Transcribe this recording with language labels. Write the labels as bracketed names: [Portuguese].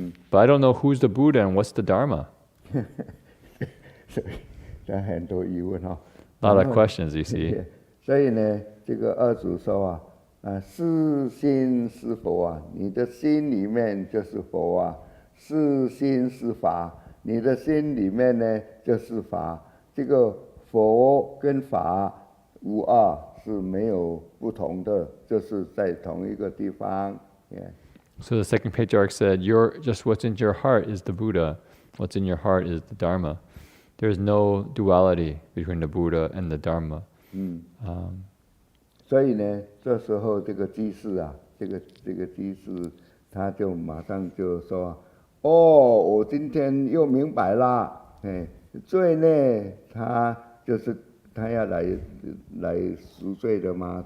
[English] But I don't know who's the Buddha and what's the Dharma. [Chinese] 他很多疑问哈。 [English] A lot of questions, you see. [Chinese] 所以呢，这个二祖说是心是佛啊，你的心里面就是佛啊；是心是法，你的心里面呢就是法。这个佛跟法无二，是没有不同的，就是在同一个地方。 [English] So the second patriarch said, just what's in your heart is the Buddha. What's in your heart is the Dharma. There's no duality between the Buddha and the Dharma. [Chinese] 所以呢，这时候这个居士啊，这个居士，他就马上就说：“哦，我今天又明白了，罪孽他就是他要来赎罪的嘛。